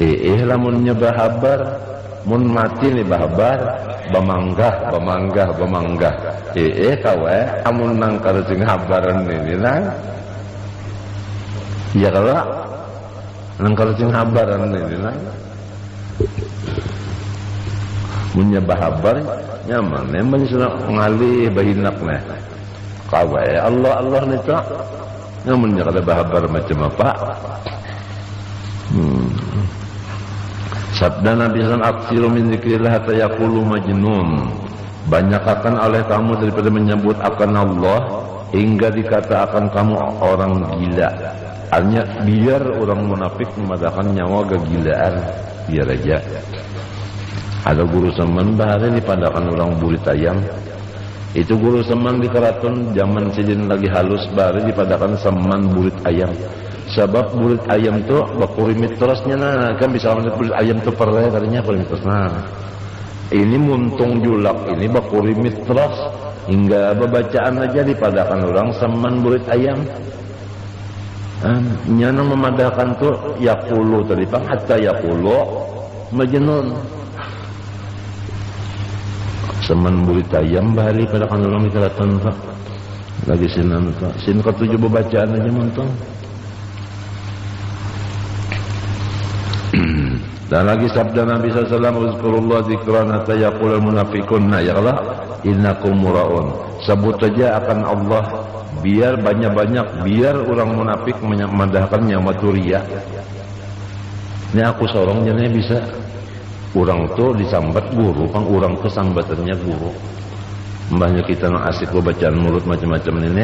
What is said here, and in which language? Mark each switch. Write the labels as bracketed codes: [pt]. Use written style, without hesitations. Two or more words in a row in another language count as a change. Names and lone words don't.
[bjn] Lamun nyebahabar mun mati nih bahabar bamanggah kawe amun nang karucing habaran ini nang iya kalau nang karucing habaran ini nang munya bahabar nyaman memang sudah ngalih bahinak nih kawe Allah nih tak namunnya kada bahabar macam apa. Sabda Nabi SAW, [ar] أكثروا من ذكر الله حتى يقولوا مجنون. [ms] Banyakkan oleh kamu daripada menyebut akan Allah hingga dikata akan kamu orang gila. [bjn] Artinya biar orang munafik memadahkan nyawa kegilaan, biar aja. Ada guru semen bahari dipadahkan orang burit ayam. Itu guru semen di keraton zaman sidin lagi halus bahari dipadahkan semen burit ayam. Sebab burit ayam tu bakuri mitrosnya nah kan bisa burit ayam tu perle katanya bakuri mitros nah ini muntung julak ini bakuri mitros hingga bacaan aja dipadakan orang seman burit ayam nyana memadahkan tu yaqulu tadi pang [ar] حتى يقولوا مجنون [bjn] seman burit ayam bahari padakan orang mitratan pak lagi sinan pak sin ketujuh bacaan aja muntung. Dan lagi sabda Nabi SAW, [ar] اذكروا الله ذكرا حتى يقول المنافقون يا الله إنكم مراؤون. [bjn] Sebut saja akan Allah biar banyak-banyak biar orang munafik memadahkan nyawa turia. Ini aku sorongnya nih bisa. Orang tuh disambat guru, pang orang tuh sambatannya guru. Mbahnya kita nang asik bacaan mulut macam-macam ini.